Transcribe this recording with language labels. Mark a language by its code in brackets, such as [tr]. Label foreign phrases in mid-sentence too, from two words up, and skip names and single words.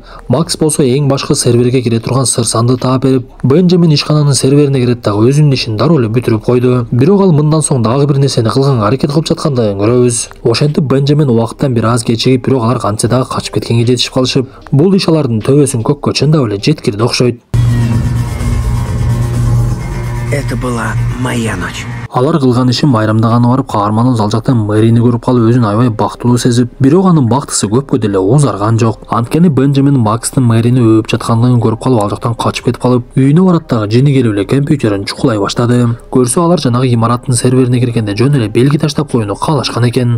[ky] Макс болсо эң башкы серверге кире турган сыр санды таап берип, Бенджамин ишкананын серверине кирет дагы өзүнүн ишин дароо эле бүтүрүп койду. Бирок ал мындан соң дагы бир нерсени кылганга аракет кылып жаткандыгын көрөбүз. Ошентип Бенджамин убакыттан бир аз кечигип, бирок алар кантсе дагы качып кеткенге жетишип калышып, бул иш алардын төбөсүн көккө чындап эле жеткирди окшойт. [ru] Это была моя ночь. [ky] Алар кылган ишин майрамдаганы барып, каарманыбыз ал жактан Мэрини көрүп калып өзүн аябай бактылуу сезип, бирок анын бактысы көпкө деле узарган жок. Анткени Бенджамин Макстын Мэрини өөп жаткандыгын көрүп калып, ал жактан качып кетип калып, үйүнө барат дагы жини келип эле компьютерин чукулай баштады. Көрсө алар жанагы имараттын серверине киргенде жөн эле белги таштап коюуну каалашкан экен.